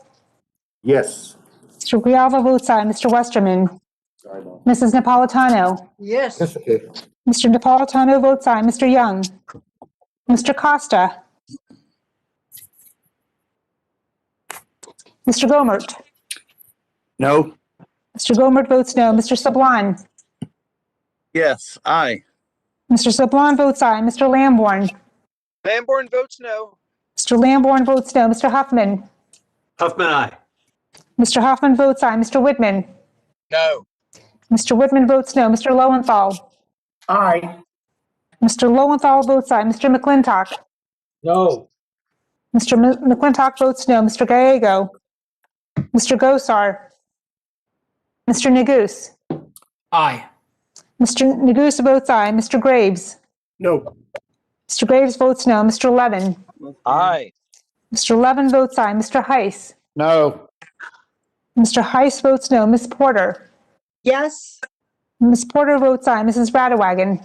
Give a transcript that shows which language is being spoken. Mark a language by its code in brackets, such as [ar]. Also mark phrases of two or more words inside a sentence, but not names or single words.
[en] Yes. Mr. Grijalva votes aye. Mr. Westerman? Mrs. Napolitano? Yes. Okay. Mr. Napolitano votes aye. Mr. Young? Mr. Costa? Mr. Gomert? No. Mr. Gomert votes no. Mr. Sablon? Yes, aye. Mr. Sablon votes aye. Mr. Lamborn? Lamborn votes no. Mr. Lamborn votes no. Mr. Huffman? Huffman, aye. Mr. Huffman votes aye. Mr. Whitman? No. Mr. Whitman votes no. Mr. Lowenthal? Aye. Mr. Lowenthal votes aye. Mr. McClintock? No. Mr. McClintock votes no. Mr. Gallego. Mr. Gosar. Mr. Neguse. Aye. Mr. Neguse votes aye. Mr. Graves. No. Mr. Graves votes no. Mr. Levin. Aye. Mr. Levin votes aye. Mr. Heiss. No. Mr. Heiss votes no. Ms. Porter. Yes. Ms. Porter votes aye. Mrs. Radewagen.